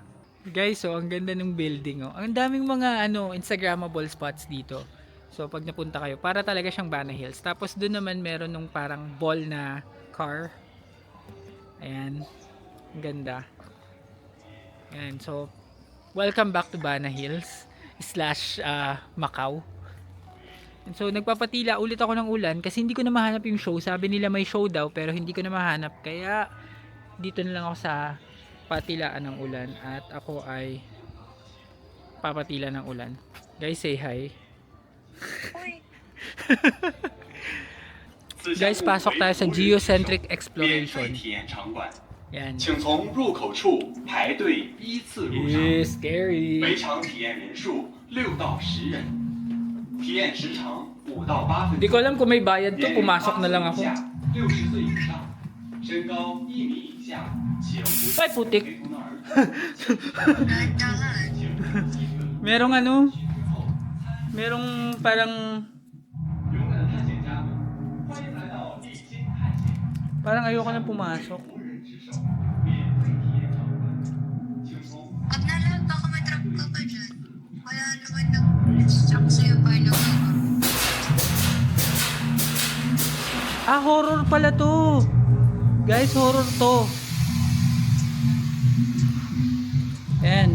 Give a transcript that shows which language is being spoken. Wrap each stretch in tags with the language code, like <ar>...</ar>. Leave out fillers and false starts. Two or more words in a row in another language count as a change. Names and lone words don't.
<tl>Guys, so ang ganda ng building, oh. Ang daming mga Instagrammable spots dito. So pag napunta kayo, para talaga siyang Bana Hills. Tapos doon naman meron nung parang ball na car. Ayan. Ang ganda. Ayan,</tl> <en>so welcome back to Bana Hills / Macau.</en> <tl>And so nagpapatila ulit ako ng ulan kasi hindi ko na mahanap yung show. Sabi nila may show daw pero hindi ko na mahanap. Kaya dito na lang ako sa patilaan ng ulan at ako ay papatila ng ulan. Guys, say hi. Guys, pasok tayo sa</tl> <en>geocentric exploration.</en> <tl>Yan. Scary.</tl> <zh>每场体验人数6到10人，体验时长5到8分</zh> <tl>Hindi ko alam kung may bayad to, pumasok na lang ako.</tl> <zh>60 岁以上，身高1米以下，且无</zh> <tl>Ay, putik.</tl> <zh>陪同的儿童。</zh> <tl>Merong merong parang</tl> <zh>勇敢的探险家们，欢迎来到地心探险。</zh> <tl>parang ayoko na pumasok.</tl> <zh>无人值守，免费体验闯关，请从</zh> <tl>Wag na lang, baka matrap ka pa dyan. Kaya naman nag-distract sa'yo pa yung Horror pala to. Guys, horror to. Ayan.</tl>